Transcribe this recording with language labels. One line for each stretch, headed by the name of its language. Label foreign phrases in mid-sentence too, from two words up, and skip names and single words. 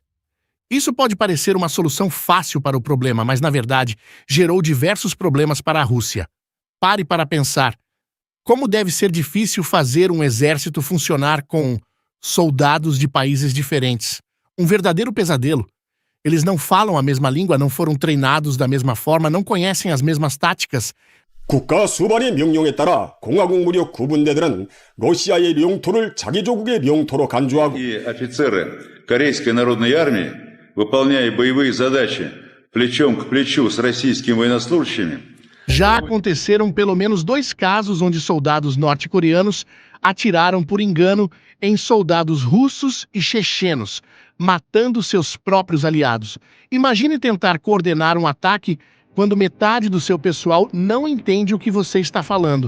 Portuguese: Isso pode parecer uma solução fácil para o problema, mas, na verdade, gerou diversos problemas para a Rússia. Pare para pensar. Como deve ser difícil fazer um exército funcionar com soldados de países diferentes? Um verdadeiro pesadelo. Eles não falam a mesma língua, não foram treinados da mesma forma, não conhecem as mesmas táticas.
Korean: 국가 수반의 명령에 따라 공화국 무력 구분대들은 러시아의領土를 자기 조국의領土로 간주하고
Russian: И офицеры Корейской народной армии, выполняя боевые задачи плечом к плечу с российскими военнослужащими.
Portuguese: Já aconteceram pelo menos 2 casos onde soldados norte-coreanos atiraram por engano em soldados russos e chechenos, matando seus próprios aliados. Imagine tentar coordenar um ataque quando metade do seu pessoal não entende o que você está falando.